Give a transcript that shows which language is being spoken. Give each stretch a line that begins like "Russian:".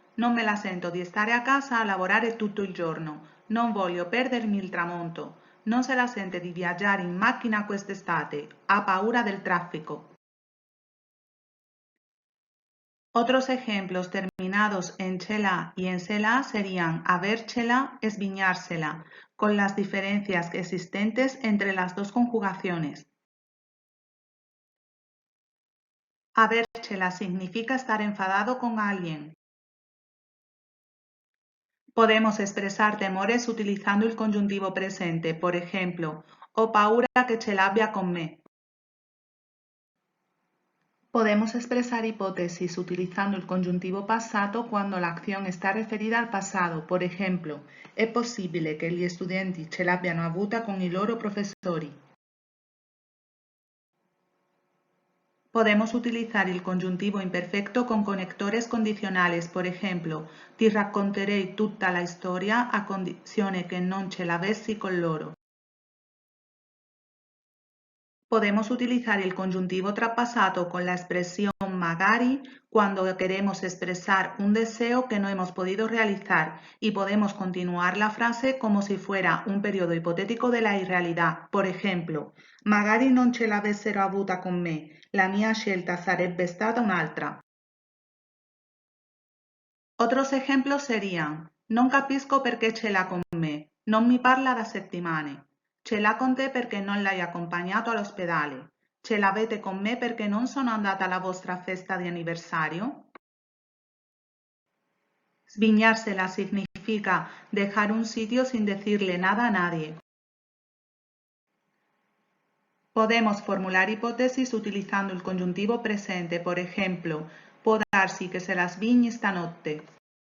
Italian: Non me la sento di stare a casa a lavorare tutto il giorno. Non voglio perdermi il tramonto. Non se la sente di viaggiare in macchina quest'estate. Ha paura del tráfico.
Spanish: Otros ejemplos terminados en chela y en sela serían habérchela, esviñársela, con las diferencias existentes entre las dos conjugaciones. Habérchela significa estar enfadado con alguien. Podemos expresar temores utilizando el conjuntivo presente, por ejemplo,
Italian: ho paura che ce l'abbia con me.
Spanish: Podemos expresar hipótesis utilizando el conjuntivo passato cuando la acción está referida al pasado. Por ejemplo,
Italian: è possibile che gli studenti ce l'abbiano avuta con i loro professori.
Spanish: Podemos utilizar el conjuntivo imperfecto con conectores condicionales. Por ejemplo,
Italian: ti racconterei tutta la storia a condizione che non ce l'avessi con loro.
Spanish: Podemos utilizar el conjuntivo trapassato con la expresión magari cuando queremos expresar un deseo que no hemos podido realizar y podemos continuar la frase como si fuera un periodo hipotético de la irrealidad. Por ejemplo,
Italian: magari non ce l'avessero avuta con me, la mia scelta sarebbe stata un'altra.
Spanish: Otros ejemplos serían,
Italian: non capisco perché ce l'ha con me, non mi parla da settimane. Ce l'ha con te perché non l'hai accompagnato all'ospedale. Ce l'avete con me perché non sono andata alla vostra festa di anniversario?
Spanish: Sviñársela significa dejar un sitio sin decirle nada a nadie. Podemos formular hipótesis utilizando el conjuntivo presente, por ejemplo,
Italian: può darsi che se la svigni stanotte.